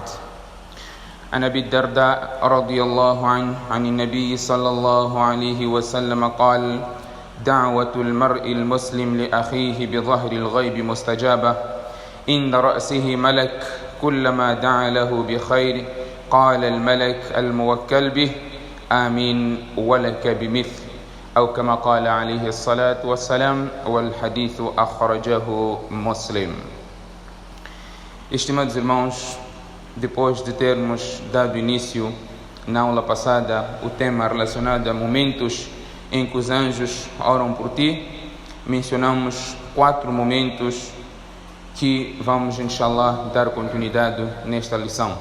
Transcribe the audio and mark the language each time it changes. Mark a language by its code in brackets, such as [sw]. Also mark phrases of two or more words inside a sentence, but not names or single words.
[ar] عن أبي الدرداء رضي الله عنه عن النبي صلى الله عليه وسلم قال: دعوة المرء المسلم لأخيه بظهر الغيب مستجابة عند رأسه ملك كلما دعا له بخير قال الملك الموكل به آمين ولك بمثل أو كما قال عليه الصلاة والسلام والحديث أخرجه مسلم. [pt] Estimados irmãos, depois de termos dado início na aula passada o tema relacionado a momentos em que os anjos oram por ti, mencionamos 4 momentos que vamos, inshallah, dar continuidade nesta lição.